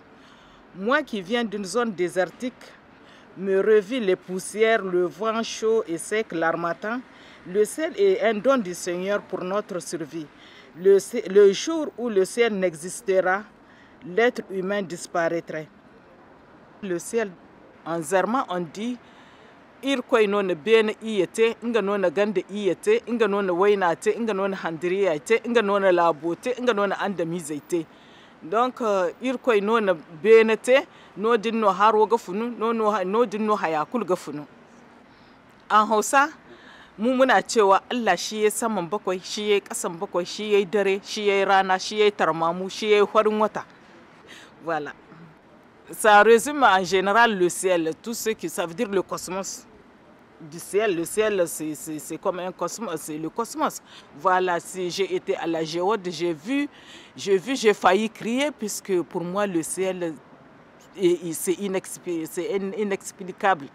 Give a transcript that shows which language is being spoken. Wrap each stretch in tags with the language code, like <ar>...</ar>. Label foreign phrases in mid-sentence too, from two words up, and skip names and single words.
<fr>Moi qui viens d'une zone désertique, me revis les poussières, le vent chaud et sec, l'harmattan. Le ciel est un don du Seigneur pour notre survie. Le jour où le ciel n'existera, l'être humain disparaîtrait. Le ciel, en zarma, on dit</fr> <dje>irkoy nona bene iyete, inga nona gande iyete, inga nona wainate, inga nona handriyate, inga nona labote, inga nona andamizete. Donc irkoy nona benete no dinno haro gafunu no dinno hayakul gafunu.</dje> <ha>En Hausa mu muna cewa Allah shi ya saman bakwai, shi ya kasan bakwai, shi ya dare, shi ya rana, shi ya tarmamu, shi ya farin wata.</ha> <fr>Voilà. Ça résume en général le ciel, tout ce qui ça veut dire le cosmos. Du ciel, le ciel c'est comme un cosmos, c'est le cosmos. Voilà, si j'ai été à la géode, j'ai failli crier puisque pour moi le ciel c'est inexplicable.</fr>